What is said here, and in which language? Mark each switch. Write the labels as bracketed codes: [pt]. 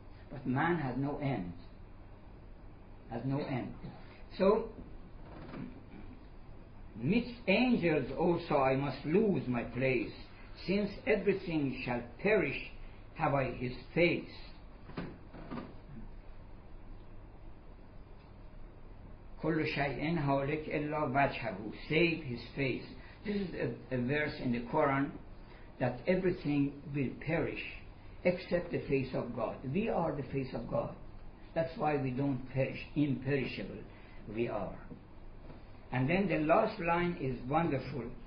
[en] But man has no end. Has no end. So, midst angels also I must lose my place. Since everything shall perish, have I his face. [ar] كل شيء هالك إلا وجهه, [en] save his face. This is a verse in the Quran that everything will perish except the face of God. We are the face of God. That's why we don't perish. Imperishable we are. And then the last line is wonderful.